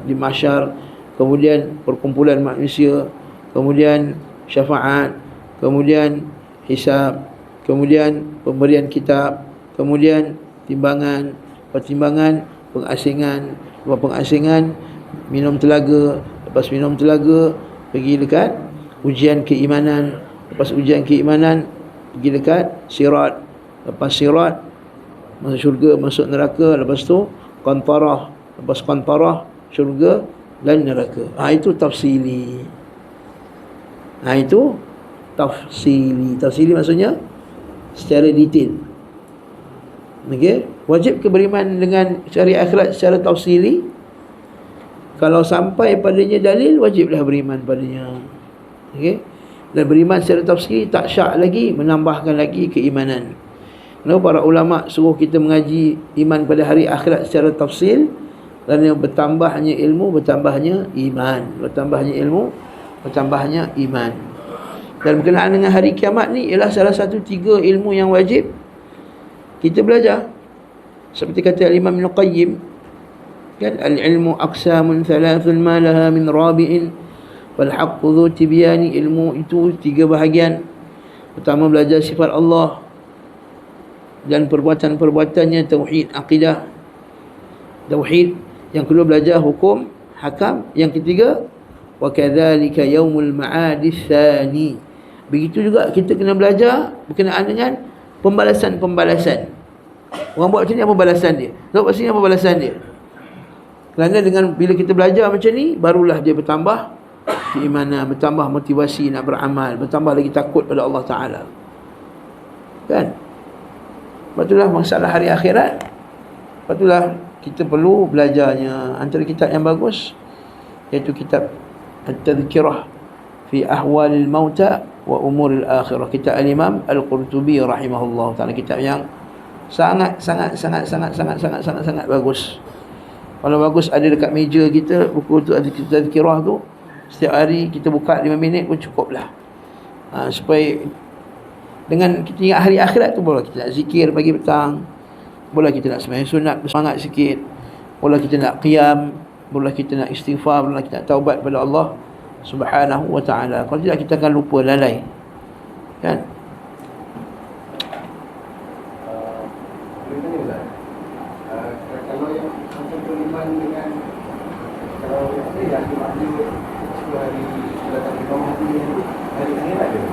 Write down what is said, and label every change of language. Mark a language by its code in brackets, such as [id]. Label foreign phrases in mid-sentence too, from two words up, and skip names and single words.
[ms] di mahsyar, kemudian perkumpulan manusia, kemudian syafaat, kemudian hisab, kemudian pemberian kitab, kemudian timbangan, pertimbangan, pengasingan, lepas pengasingan minum telaga, lepas minum telaga pergi dekat ujian keimanan, lepas ujian keimanan pergi dekat sirat, lepas sirat masuk syurga, masuk neraka, lepas tu qantarah, lepas qantarah syurga dan neraka. Itu tafsili. Itu tafsili. Tafsili maksudnya secara detail. Okey, wajib ke beriman dengan syariat akhirat secara tafsili? Kalau sampai padanya dalil, wajiblah beriman padanya. Okey. Dan beriman secara tafsiri tak syak lagi, menambahkan lagi keimanan. Kenapa para ulama suruh kita mengaji iman pada hari akhirat secara tafsil? Kerana bertambahnya ilmu, bertambahnya iman. Bertambahnya ilmu, bertambahnya iman. Dan berkenaan dengan hari kiamat ni ialah salah satu 3 ilmu yang wajib kita belajar. Seperti kata Imam Ibn Qayyim, kan, [ar] العلم أقسام ثلاثة ما لها من رابع والحق ذو تبيان. [ms] Ilmu itu 3 bahagian. Pertama, belajar sifat Allah dan perbuatan-perbuatannya, tauhid, akidah, tauhid. Yang kedua, belajar hukum, hakam. Yang ketiga, [ar] وكذلك يوم المعاد الثاني. [ms] Begitu juga kita kena belajar berkenaan dengan pembalasan-pembalasan. Orang buat macam ni, apa balasan dia? Tahu kat sini apa balasan dia? Kerana dengan bila kita belajar macam ni, barulah dia bertambah keimanan, bertambah motivasi nak beramal, bertambah lagi takut pada Allah Ta'ala. Kan? Sebab itulah masalah hari akhirat. Sebab itulah kita perlu belajarnya. Antara kitab yang bagus iaitu kitab At-Tadhkirah fi Ahwalil Mauta wa Umuril Akhirah, kitab Al-Imam Al-Qurtubi [ar] رحمه الله تعالى. [ms] Kitab yang sangat bagus. Kalau bagus ada dekat meja kita, buku tu ada Tadhkirah tu, setiap hari kita buka 5 minit pun cukup lah. Supaya dengan kita ingat hari akhirat tu, boleh kita nak zikir pagi petang, boleh kita nak sembahyang sunat bersemangat sikit, boleh kita nak qiyam, boleh kita nak istighfar, boleh kita nak taubat kepada Allah [ar] سبحانه وتعالى. [ms] Kalau tidak, kita akan lupa, lalai. Kan? Kalau yang macam beriman dengan, kalau yang dimaksud 10 hari datang ke rumah hari akhirat dia,